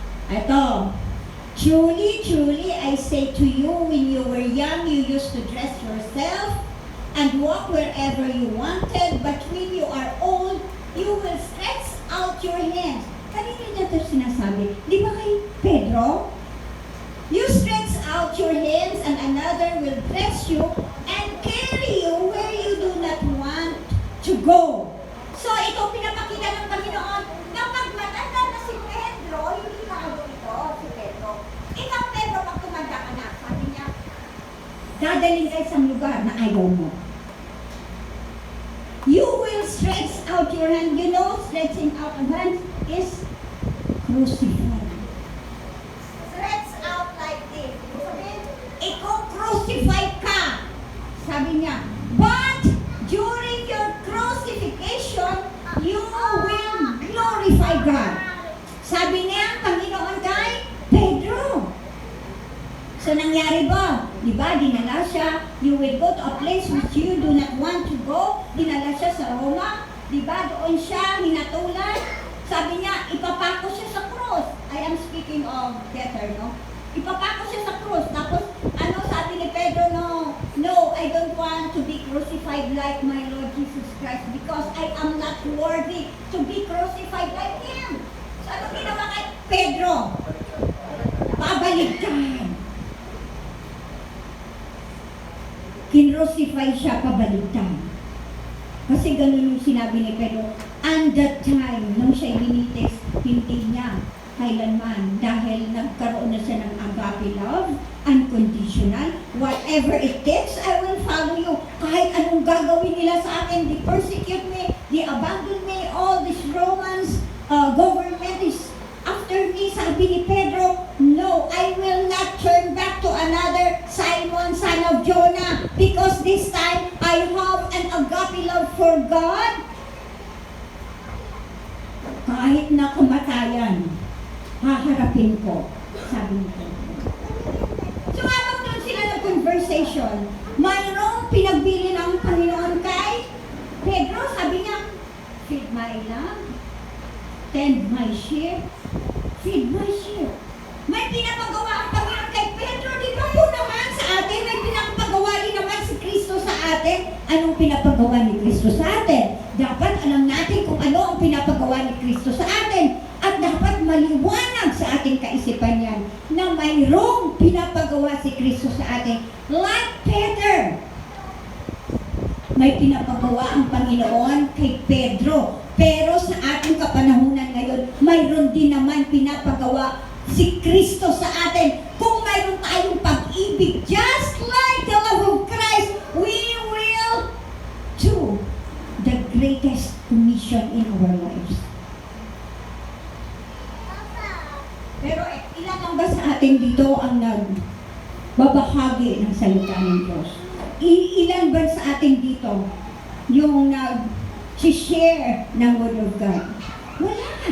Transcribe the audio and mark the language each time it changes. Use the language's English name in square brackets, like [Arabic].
[English] Ito, truly, truly, I say to you, when you were young, you used to dress yourself and walk wherever you wanted, but when you are old, you will stretch out your hands. [Filipino] Kanina niya ito sinasabi. Di ba kay Pedro? [English] You stretch out your hands and another will bless you and carry you where you do not want to go. [Filipino] So ito pinapakita ng Panginoon na pag matanda na si Pedro, hindi bago ito, si Pedro. Ikaw, Pedro, pag tumanda ka na, sabi niya, dadalhin ka sa lugar na ayaw mo. [English] You will stretch out your hand. You know, stretching out of hands is crucified. Stretch out like this. [Filipino] Sabihin, ikaw crucified ka. Sabi niya, [English] but during your crucifixion, you will glorify God. [Filipino] Sabi niya, Panginoon kay Pedro. So nangyari ba? Di ba, dinala siya, [English] you will go to a place which you do not want to go. [Filipino] Dinala siya sa Roma. Di ba, doon siya hinatulan. Sabi niya, ipapako siya sa cross. [English] I am speaking of better, no? [Filipino] Ipapako siya sa cross. Tapos, ano sabi ni Pedro, [English] no, I don't want to be crucified like my Lord Jesus Christ because I am not worthy to be crucified like Him. [Filipino] So, ano ginawa kay Pedro? Pabaligtad. Kinrucify siya, pabaligtad. Kasi ganun yung sinabi ni Pedro. And that time, nung siya hinitis, hindi niya kailanman dahil nagkaroon na siya ng [English] agape love, unconditional. Whatever it takes, I will follow you. [Filipino] Kahit anong gagawin nila sa akin, [English] they persecute me, they abandon me, all these Romans government is after me. [Filipino] Sabi ni Pedro, [English] no, I will not turn back to another Simon, son of Jonah, because this time I have an agape love for God. [Filipino] Kahit na kamatayan, haharapin ko, sabi ni Pedro. So habang doon sila ng conversation, mayroong pinagbili ng Panginoon kay Pedro. Sabi niya, [English] feed my lamb, tend my sheep, feed my sheep. [Filipino] May pinapagawa ang Panginoon kay Pedro. Di ba po naman sa atin, may pinapagawa din naman si Kristo sa atin. Anong pinapagawa ni Kristo sa atin? Dapat alam natin kung ano ang pinapagawa ni Kristo sa atin. At dapat maliwanag sa ating kaisipan yan na mayroong pinapagawa si Kristo sa atin. [English] Like Peter, [Filipino] may pinapagawa ang Panginoon kay Pedro. Pero sa ating kapanahunan ngayon, mayroon din naman pinapagawa si Kristo sa atin. Kung mayroon tayong pag-ibig, [English] just like the love of Christ, we will do the greatest commission in our lives. [Filipino] Pero ilan lang ba sa atin dito ang nagbabahagi ng salita ng Diyos? Ilan ba sa atin dito yung nag-share ng Word of God? Wala.